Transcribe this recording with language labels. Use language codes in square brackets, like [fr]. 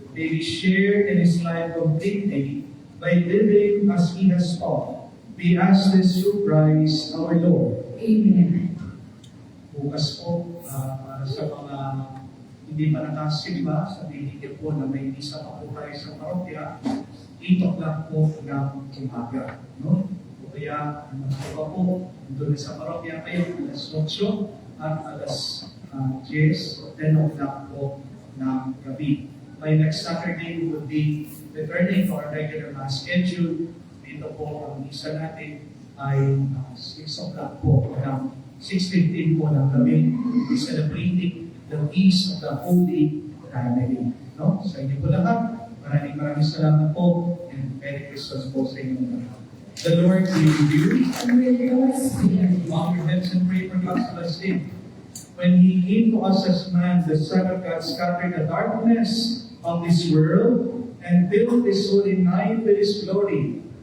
[en] May we share in His life completely by living as He has taught. We ask this through Christ our Lord. Amen. [tl] Bukas po, para sa mga hindi pa nakasimba, sabihin niyo po na may misa pa po tayo sa parokya, itok lang po ng umaga. No? O kaya, mga po, doon sa parokya kayo, alas 8 at alas 10 o'clock po ng gabi. [en] By next Saturday, we will be returning to our regular mass schedule. [tl] Dito po ang misa natin ay 6 o'clock po ng 6:15 po ng gabi. [en] We're celebrating the Feast of the Holy Family. [tl] No? Sa inyo po lahat, maraming salamat po [en] and Merry Christmas [tl] po sa inyo lahat. [en] The Lord be with you. And with your spirit. Bow your heads and pray for God's blessing. When He came to us as man, the Son of God scattered the darkness of this world and filled this holy night with His glory.